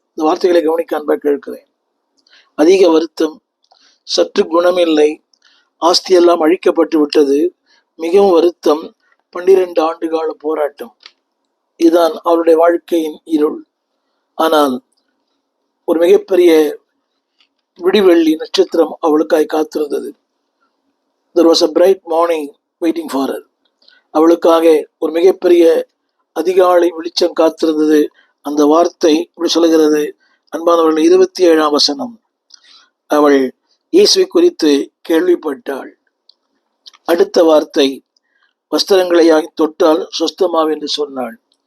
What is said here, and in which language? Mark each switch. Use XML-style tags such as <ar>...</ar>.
<ta>இந்த வார்த்தைகளை கவனிக்க அன்பாக கேட்கிறேன். அதிக வருத்தம், சற்று குணமில்லை, ஆஸ்தியெல்லாம் அழிக்கப்பட்டு விட்டது, மிகவும் வருத்தம், 12 ஆண்டுகால போராட்டம். இதுதான் அவருடைய வாழ்க்கையின் இருள். ஆனால் ஒரு மிகப்பெரிய விடிவெள்ளி நட்சத்திரம் அவளுக்காய் காத்திருந்தது.</ta> <en>There was a bright morning waiting for her.</en> <ta>அவளுக்காக ஒரு மிகப்பெரிய அதிகாலை வெளிச்சம் காத்திருந்தது. அந்த வார்த்தை இப்படி சொல்லுகிறது, அன்பானவர்கள், 27ஆம் வசனம். அவள் இயேசுவை குறித்து கேள்விப்பட்டாள். அடுத்த வார்த்தை, வஸ்திரங்களை தொட்டால் சொஸ்தமாம் என்று சொன்னாள்.</ta>